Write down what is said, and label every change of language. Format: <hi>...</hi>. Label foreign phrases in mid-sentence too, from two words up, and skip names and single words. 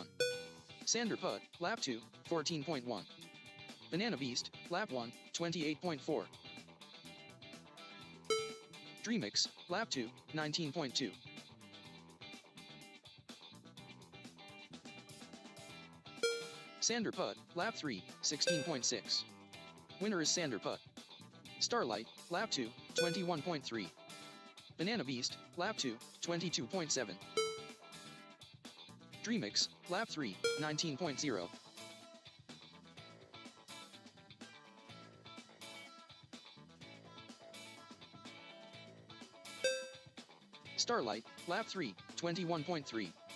<en>Sander Putt, lap 2, 14.1. Banana Beast, lap 1, 28.4. Dreamix, lap 2, 19.2. Sander Putt, lap 3, 16.6. Winner is Sander Putt. Starlight, lap 2, 21.3. Banana Beast, lap 2, 22.7. Dreamix, lap 3, 19.0. Starlight, lap 3, 21.3.</en>